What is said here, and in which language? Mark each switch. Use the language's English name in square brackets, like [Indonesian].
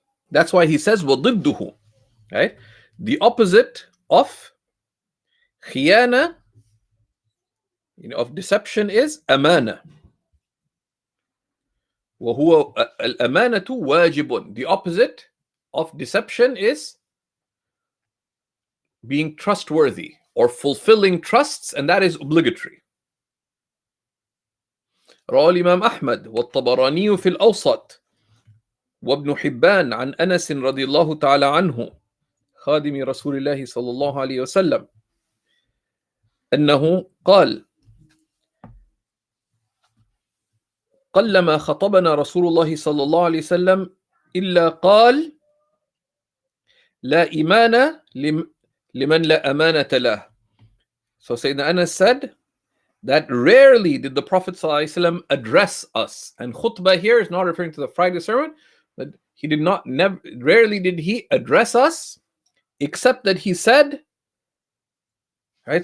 [English] That's why he says وَضِدُّهُ, right? The opposite of khiyana, of deception, is amanah. [Arabic] وهو الأمانة واجب. [English] The opposite of deception is being trustworthy or fulfilling trusts, and that is obligatory. [Arabic] رواه الإمام أحمد والطبراني في الأوسط وابن حبان عن أنس رضي الله تعالى عنه خادم رسول الله صلى الله عليه وسلم أنه قال: قلما خطبنا رسول الله صلى الله عليه وسلم إلا قال: لا إيمان لمن لا أمانة له. [English] So Sayyidina Anas said that rarely did the Prophet ﷺ address us. And khutbah here is not referring to the Friday sermon, but he did not, rarely did he address us, except that he said, right?